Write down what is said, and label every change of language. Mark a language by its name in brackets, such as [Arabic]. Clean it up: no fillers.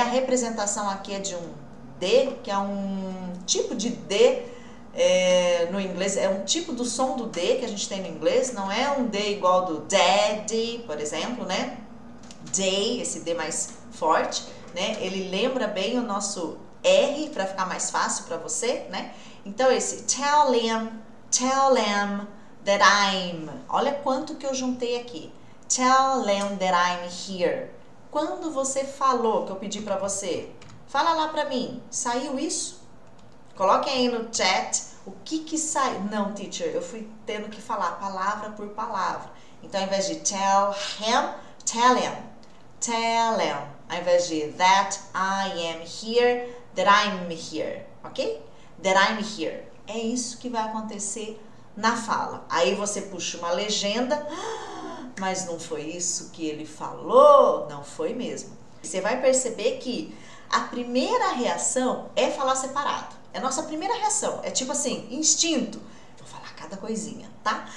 [Portuguese] A representação aqui é de um D, que é um tipo de D no inglês, é um tipo do som do D que a gente tem no inglês, não é um D igual do daddy, por exemplo, né? Day, esse D mais forte, né? Ele lembra bem o nosso R para ficar mais fácil para você, né? Então esse [English] tell him that I'm. [Portuguese] Olha quanto que eu juntei aqui. [English] Tell him that I'm here. [Portuguese] Quando você falou que eu pedi para você, fala lá para mim, saiu isso? Coloque aí no chat o que sai. Não, teacher, eu fui tendo que falar palavra por palavra. Então, ao invés de [English] tell him, tell him, tell him. [Portuguese] Ao invés de [English] that I am here, that I'm here, ok? That I'm here. [Portuguese] É isso que vai acontecer na fala. Aí você puxa uma legenda, mas não foi isso que ele falou? Não foi mesmo. Você vai perceber que a primeira reação é falar separado. É a nossa primeira reação. É tipo assim, instinto. Vou falar cada coisinha, tá?